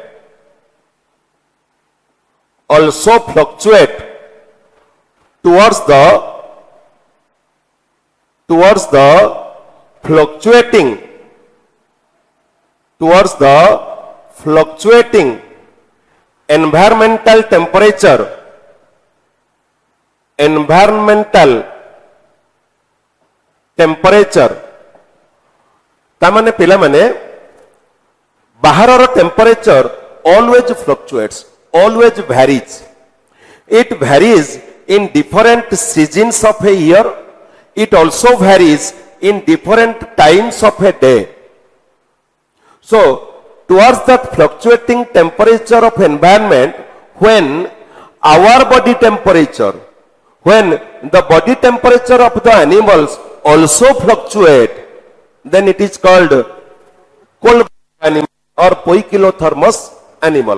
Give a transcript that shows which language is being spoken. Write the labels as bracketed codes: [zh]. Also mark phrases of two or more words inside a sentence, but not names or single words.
[en] towards the fluctuating environmental temperature [or] ତାମାନେ ପିଲା ମାନେ ବାହାର [en] temperature always fluctuates, always varies. It varies in different seasons of a year. It also varies in different times of a day. So towards that fluctuating temperature of environment, when our body temperature, when the body temperature of the animals also fluctuate, then it is called cold animal or poikilothermos animal.